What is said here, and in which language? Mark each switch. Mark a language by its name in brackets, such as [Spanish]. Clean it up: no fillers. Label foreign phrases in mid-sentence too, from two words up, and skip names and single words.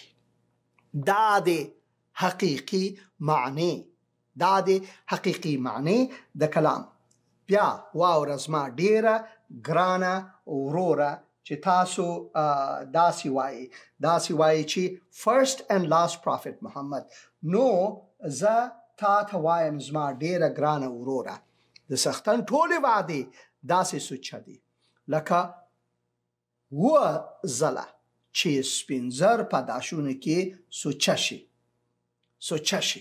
[Pashto] دا دی حقیقي معنی د کلام. بیا واوره زما ډیره ګرانه وروره چې تاسو داسې وایي چې [English] first and last prophet [Pashto] محمد. نو زه تا ته وایم زما ډیره ګرانه وروره، د سختن ټولې وعدې داسې سوچه دي لکه ځله چې سپین زر په داشونو کې سوچه شي.